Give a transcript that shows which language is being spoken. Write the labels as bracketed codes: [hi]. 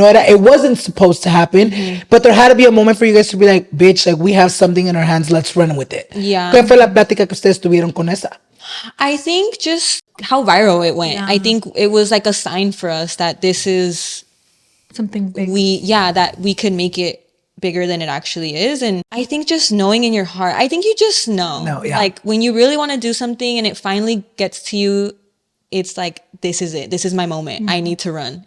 [es] No era, [en] it wasn't supposed to happen. But there had to be a moment for you guys to be like, bitch, like we have something in our hands. Let's run with it. Yeah. [es] ¿Qué fue la plática que ustedes tuvieron con esa? [en] I think just how viral it went. Yeah. I think it was like a sign for us that this is Something big. that we could make it bigger than it actually is. And I think just knowing in your heart, I think you just know. No, yeah. Like when you really want to do something and it finally gets to you, it's like, this is it. This is my moment. I need to run.